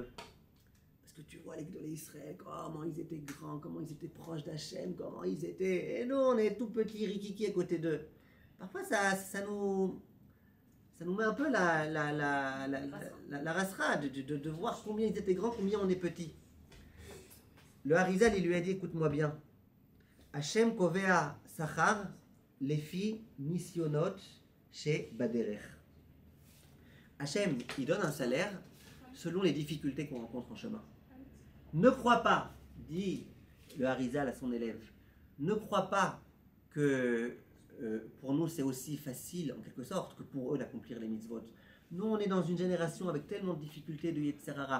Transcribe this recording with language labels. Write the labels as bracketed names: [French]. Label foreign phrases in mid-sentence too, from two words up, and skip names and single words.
[French] Parce que tu vois les [Hebrew] גדולי ישראל, [French] comment ils étaient grands, comment ils étaient proches d'Hachem, comment ils étaient... Et nous, on est tout petits, rikiki à côté d'eux. Parfois, ça nous met un peu la rasera de voir combien ils étaient grands, combien on est petits. Le Harizal, il lui a dit, écoute-moi bien. [Hebrew] השם קובע שכר לפי ניסיונות chez Baderech. [French] Hachem, il donne un salaire selon les difficultés qu'on rencontre en chemin. Ne crois pas, dit le Harizal à son élève, ne crois pas que pour nous c'est aussi facile en quelque sorte que pour eux d'accomplir les mitzvot. Nous on est dans une génération avec tellement de difficultés de [Hebrew] יצר הרע.